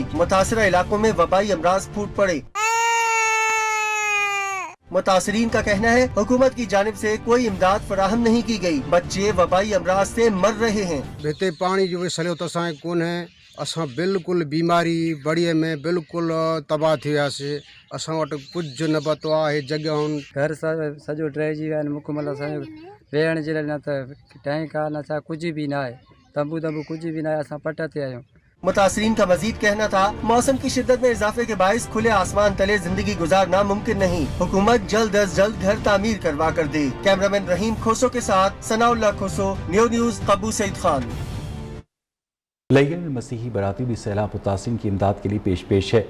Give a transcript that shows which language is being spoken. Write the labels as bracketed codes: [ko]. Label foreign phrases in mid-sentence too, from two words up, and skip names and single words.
[ur] متاثرہ علاقوں میں وبائی امراض پھوٹ پڑے۔ متاثرین کا کہنا ہے حکومت کی جانب سے کوئی امداد فراہم نہیں کی گئی. بچے وبائی امراض سے مر رہے ہیں. [sd] बेहते पानी जो सलो तो कौन है, असां बिल्कुल बीमारी बढ़िया में बिल्कुल तबाह थी वियासीं। असां वटि कुछ न पतो आहे जॻहियुनि घर सॼो ड्राइजी विया आहिनि। मुकमल असांजो वेहण जे लाइ न त टैंक आहे न छा [ur] کچھ بھی نا ہے. تمبو کچھ بھی نا ہے. [sd] असां पट ते आहियूं। [ur] متاثرین کا مزید کہنا تھا موسم کی شدت میں اضافے کے باعث کھلے آسمان تلے زندگی گزارنا ممکن نہیں. حکومت جلد از جلد گھر تعمیر کروا کر دے۔ کیمرہ مین رحیم کھوسو کے ساتھ ثناءاللہ کھوسو، نیوز کبو سعید خان. لیہ میں مسیحی برادری بھی سیلاب متاثرین کی امداد کے لیے پیش ہے.